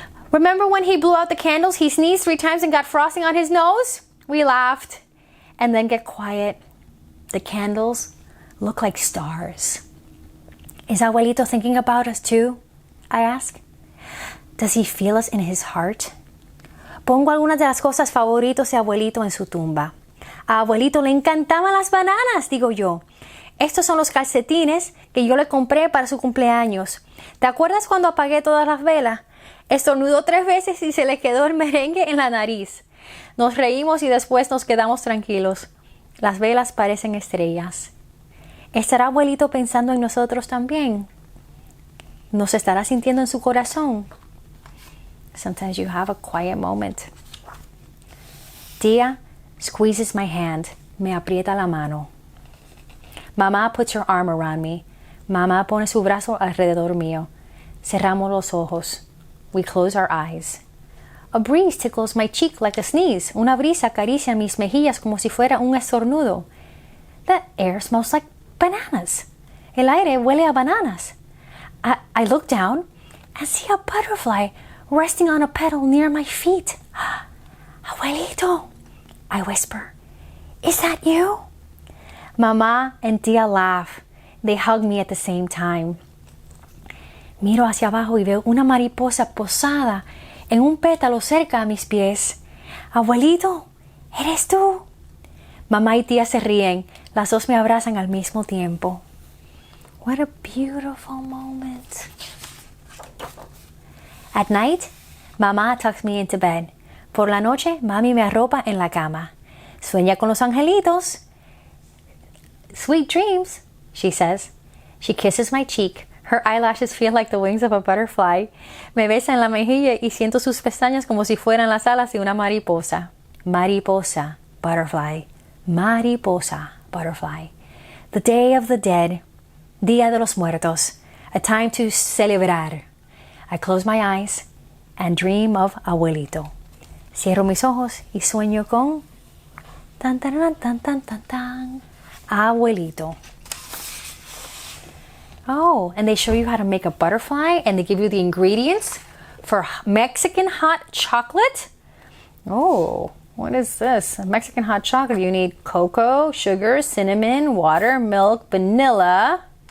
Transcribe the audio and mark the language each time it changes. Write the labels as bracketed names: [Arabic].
[English] Remember when he blew out the candles? He sneezed 3 times and got frosting on his nose? We laughed. And then get quiet. The candles look like stars. Is Abuelito thinking about us too? I ask. Does he feel us in his heart? [Spanish] Pongo algunas de las cosas favoritos de Abuelito en su tumba. A Abuelito le encantaban las bananas, digo yo. Estos son los calcetines que yo le compré para su cumpleaños. ¿Te acuerdas cuando apagué todas las velas? Estornudó 3 veces y se le quedó el merengue en la nariz. Nos reímos y después nos quedamos tranquilos. Las velas parecen estrellas. ¿Estará Abuelito pensando en nosotros también? ¿Nos estará sintiendo en su corazón? [English] Sometimes you have a quiet moment. Día squeezes my hand. [Spanish] Me aprieta la mano. [English] Mamá puts her arm around me. [Spanish] Mamá pone su brazo alrededor mío. Cerramos los ojos. [English] We close our eyes. A breeze tickles my cheek like a sneeze. [Spanish] Una brisa acaricia mis mejillas como si fuera un estornudo. [English] The air smells like bananas. [Spanish] El aire huele a bananas. [English] I look down and see a butterfly resting on a petal near my feet. Abuelito, I whisper. Is that you? Mamá and Tia laugh. They hug me at the same time. [Spanish] Miro hacia abajo y veo una mariposa posada en un pétalo cerca a mis pies. Abuelito, ¿eres tú? Mamá y tía se ríen. Las dos me abrazan al mismo tiempo. [English] What a beautiful moment. At night, mamá tucks me into bed. [Spanish] Por la noche, mami me arropa en la cama. Sueña con los angelitos. [English] Sweet dreams, she says. She kisses my cheek. Her eyelashes feel like the wings of a butterfly. [Spanish] Me besa en la mejilla y siento sus pestañas como si fueran las alas de una mariposa. Mariposa, butterfly. Mariposa, butterfly. [English] The Day of the Dead. Día de los Muertos. A time to celebrar. I close my eyes and dream of Abuelito. [Spanish] Cierro mis ojos y sueño con tan tan tan tan tan tan Abuelito. [English] Oh, and they show you how to make a butterfly and they give you the ingredients for Mexican hot chocolate. Oh, what is this? Mexican hot chocolate. You need cocoa, sugar, cinnamon, water, milk, vanilla.